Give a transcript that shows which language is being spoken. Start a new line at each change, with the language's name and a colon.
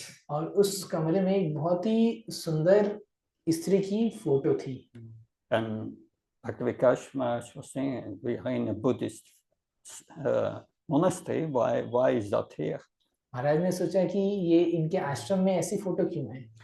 Hindi: और उस कमरे में एक बहुत ही सुंदर स्त्री की फोटो थी।
English: And Bhakti Vikas Maharaj was saying, we are in a Buddhist monastery. Why is that here?
Hindi: महाराज ने सोचा कि ये इनके आश्रम में ऐसी फोटो क्यों है?